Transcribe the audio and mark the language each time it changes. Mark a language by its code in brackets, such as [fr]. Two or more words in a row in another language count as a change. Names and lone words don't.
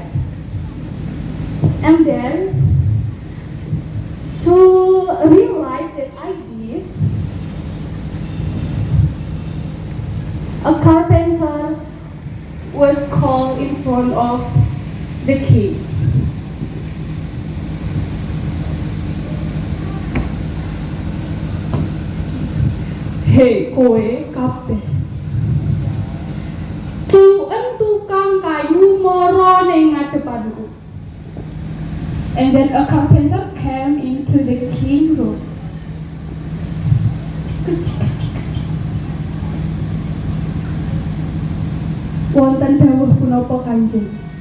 [en] And then, to realize that idea, a carpenter was called in front of the king. [jv] Hei kowe kabeh, celuken tukang kayu moro ning ngadepanku. [en] And then a carpenter came into the king room. [jv] Wonten dawuh punapa Kanjeng?